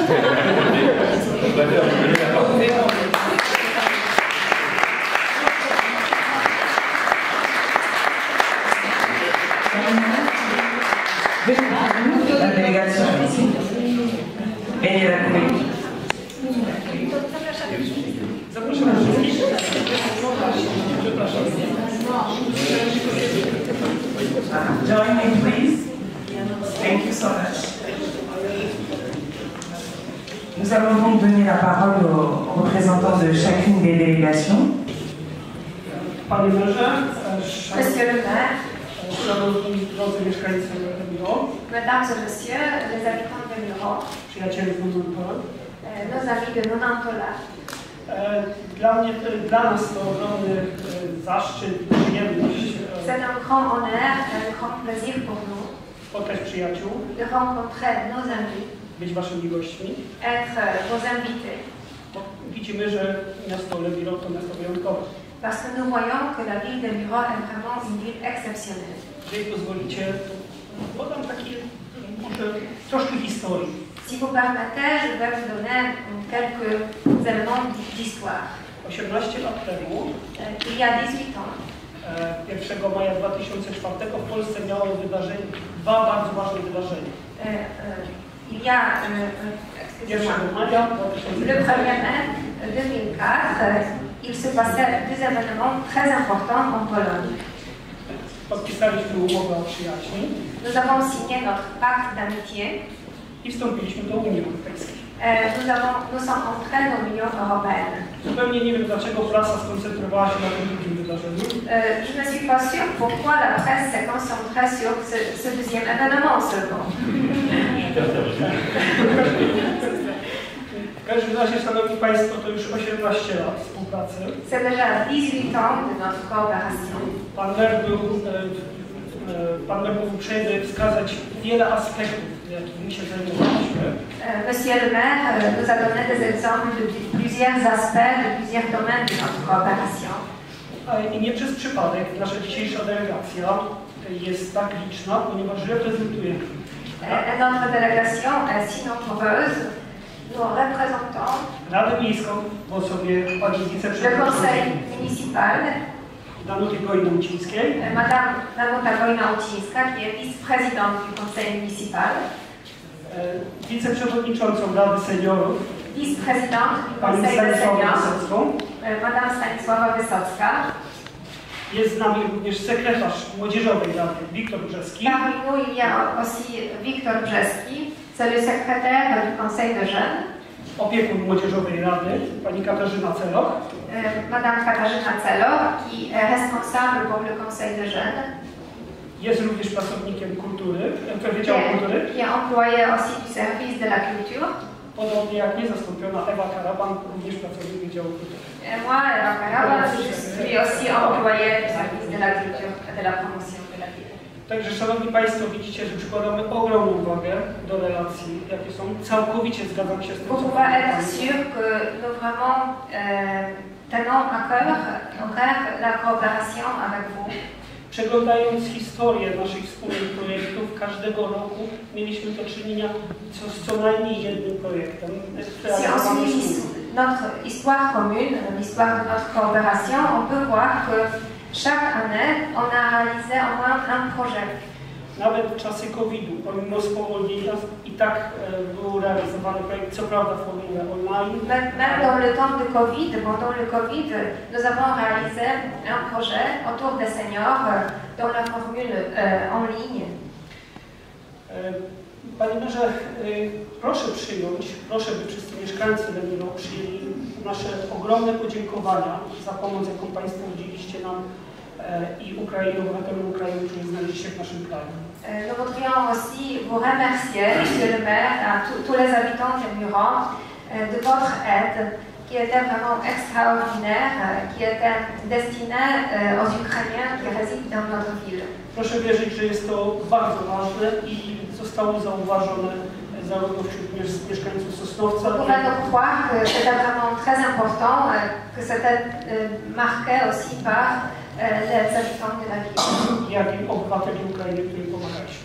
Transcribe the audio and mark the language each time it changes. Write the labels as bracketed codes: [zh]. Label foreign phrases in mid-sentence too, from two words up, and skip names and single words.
[fr] Je préfère vous donner la parole. La délégation ici. Et la communauté. [en] Join me, please. Thank you so much. [fr] Nous allons donc donner la parole aux représentants de chacune des délégations. Monsieur le maire, mesdames et messieurs, les habitants de Miro, nos amis de Nonantola. C'est un grand honneur et un grand plaisir pour nous de rencontrer nos amis, être vos invités. [pl] Widzimy, że miasto Lebiro to miasto wyjątkowe. [fr] Parce que nous voyons que la ville de Miro est vraiment une ville exceptionnelle. [pl] Jeżeli pozwolicie, podam takie może troszkę historii. [fr] Si vous permettez, je vais vous donner quelques éléments d'histoire. [pl] 18 lat temu, [fr] Il y a 18 ans, [pl] 1 maja 2004 w Polsce miało dwa bardzo ważne wydarzenia. [fr] Il y a Le 1er mai 2004, il se passait deux événements très importants en Pologne. [pl] Podpisaliśmy umowę o przyjaźni. [fr] Nous avons signé notre pacte d'amitié. [pl] I wstąpiliśmy do Unii Europejskiej. [fr] Nous sommes entrés dans l'Union européenne. [pl] Zupełnie nie wiem, dlaczego prasa skoncentrowała się na tym drugim wydarzeniu. [fr] Je ne suis pas sûre pourquoi la presse s'est concentrée sur ce deuxième événement seulement. [pl] W każdym razie, Szanowni Państwo, to już 18 lat współpracy. [fr] C'est déjà 18 ans de notre coopération. [pl] Pan mer był uprzejmy wskazać wiele aspektów, jakimi się zajmowaliśmy. [fr] Monsieur le maire nous a donné des exemples de plusieurs aspects, de plusieurs domaines de notre coopération. [pl] I nie przez przypadek nasza dzisiejsza delegacja jest tak liczna, ponieważ reprezentuje [fr] Notre délégation est si nombreuse. Nous représentons [pl] Radę Miejską w osobie pani [fr] le [pl] wiceprzewodniczącej [fr] conseil municipal, [pl] Danuty Gojno-Ucińskiej, [fr] Madame Danuta Gojno-Ucińska, qui est vice-présidente du conseil municipal, [pl] wiceprzewodniczącą Rady Seniorów, [fr] vice-présidente du [pl] panią [fr] conseil des [pl] Stanisławą [fr] seniors, [pl] Wysocką. [fr] Madame Stanisława Wysocka. [pl] Jest z nami również sekretarz Młodzieżowej Rady Wiktor Brzeski. [fr] Parmi nous, il y a aussi Wiktor Brzeski, c'est le secrétaire du conseil de jeunes. [pl] Opiekun Młodzieżowej Rady, pani Katarzyna Celoch. [fr] Madame Katarzyna Celoch, qui est responsable pour le conseil de jeunes. [pl] Jest również pracownikiem kultury, Wydziału Kultury. [fr] Qui est employé aussi du service de la culture. [pl] Podobnie jak niezastąpiona Ewa Karaban, również pracownik Wydziału Kultury. [fr] Et moi, Eva Karaban, je suis aussi employé du service de la culture et de la promotion de la ville. [pl] Także, Szanowni Państwo, widzicie, że przykładamy ogromną uwagę do relacji, jakie są. Całkowicie zgadzam się z tym, co [fr] Vous pouvez être sûr que nous vraiment tenons à cœur la coopération avec vous. [pl] Przeglądając historię naszych wspólnych projektów, każdego roku mieliśmy do czynienia z co najmniej jednym projektem. [fr] Si on suit notre histoire commune, l'histoire de notre coopération, on peut voir que chaque année, on a réalisé au moins un projet. [pl] Nawet w czasy COVID-u, pomimo spowolnienia, i tak był realizowany projekt, co prawda w formule online. [fr] Même dans le temps de Covid, pendant le Covid, nous avons réalisé un projet autour des seniors dans la formule en ligne. [pl] Panie Merze, proszę przyjąć, proszę, by wszyscy mieszkańcy Lenino przyjęli nasze ogromne podziękowania za pomoc, jaką Państwo udzieliliście nam i Ukrainie, obywatelom Ukrainy, którzy znaleźli się w naszym kraju. [fr] Nous voudrions aussi vous remercier, Monsieur le maire, à tous les habitants de Muran, de votre aide, qui était vraiment extraordinaire, qui était destinée aux Ukrainiens qui résident dans notre ville. [pl] Proszę wierzyć, że jest to bardzo ważne i zostało zauważone zarówno wśród mieszkańców Sosnowca. [fr] Vous pouvez nous croire que c'était vraiment très important, que c'était marqué aussi par les habitants de la ville. [pl] Jak i obywateli Ukrainy, którym pomagaliśmy.